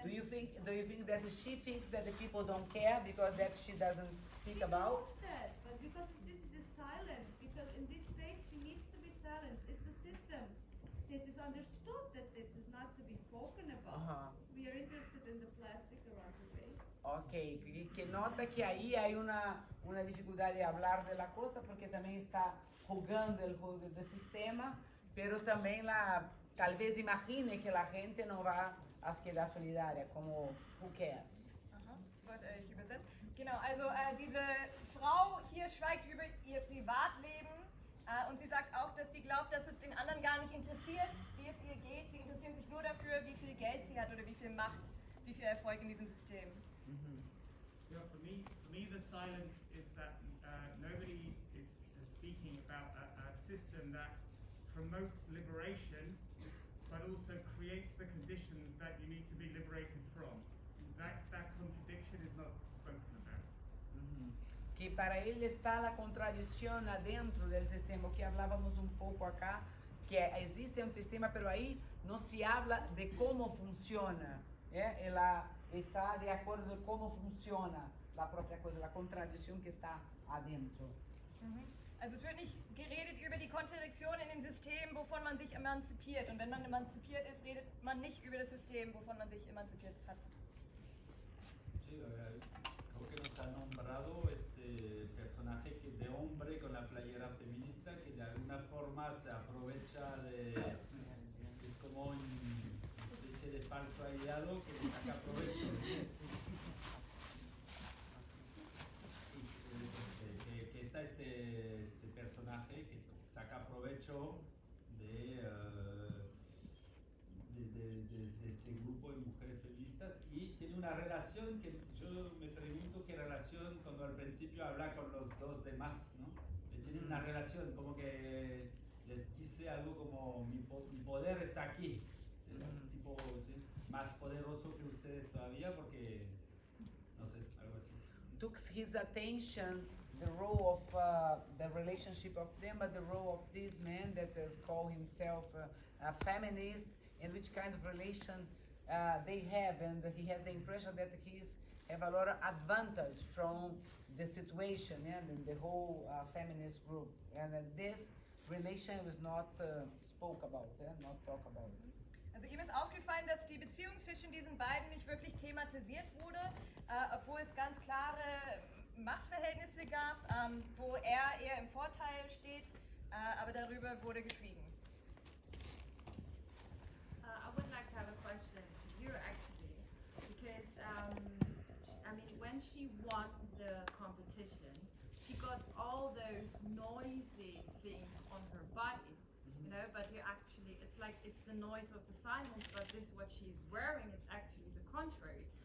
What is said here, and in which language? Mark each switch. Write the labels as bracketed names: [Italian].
[English] Do you think that she thinks that the people don't care because that she doesn't speak about? She knows that, but because this is the silence, because in this space she needs to be silent. It's the system. it is understood that this is not to be spoken about. We are interested in the plastic around the base. [Spanish] Ok, que nota que ahí hay una dificultad de hablar de la cosa porque también está jugando el juego del sistema, pero también tal vez imagine que la gente no va a quedar solidaria, como [English] who cares. [German] Gut, ich übersetze. Genau, also diese Frau hier schweigt über ihr Privatleben und sie sagt auch, dass sie glaubt, dass es den anderen gar nicht interessiert, wie es ihr geht. Sie interessieren sich nur dafür, wie viel Geld sie hat oder wie viel Macht, wie viel Erfolg in diesem System. [English] Yeah, for me, the silence is that nobody is speaking about a system that promotes liberation, but also creates the conditions that you need to be liberated from. That contradiction is not spoken about. [Spanish] Que para él está la contradicción adentro del sistema, que hablábamos un poco acá, que existe un sistema, pero ahí no se habla de cómo funciona. Él está de acuerdo de cómo funciona la propia cosa, la contradicción que está adentro. [German] Also es wird nicht geredet über die Kontradiktion in dem System, wovon man sich emanzipiert. Und wenn man emanzipiert ist, redet man nicht über das System, wovon man sich emanzipiert hat. [Spanish] Sí, creo que nos ha nombrado este personaje de hombre con la playera feminista que de alguna forma se aprovecha es como una especie de falso aliado que le saca provecho. Que está este personaje que saca provecho de este grupo de mujeres feministas y tiene una relación que yo me pregunto qué relación cuando al principio habla con los dos demás, ¿no? Tiene una relación como que les dice algo como mi poder está aquí, tipo ¿sí? Más poderoso que ustedes todavía porque no sé, algo así. [English] Took his attention the role of the relationship of them, but the role of this man that is called himself a feminist, and which kind of relation they have, and he has the impression that he's have a lot of advantage from the situation and the whole feminist group, and this relation was not spoke about, not talk about. [German] Also ihm ist aufgefallen, dass die Beziehung zwischen diesen beiden nicht wirklich thematisiert wurde, obwohl es ganz klare Machtverhältnisse gab, wo er eher im Vorteil steht, aber darüber wurde geschwiegen. [English] I would like to have a question to you actually, because I mean when she won the competition, she got all those noisy things on her body, you know, but you actually, it's like it's the noise of the silence, but this what she's wearing, it's actually the contrary.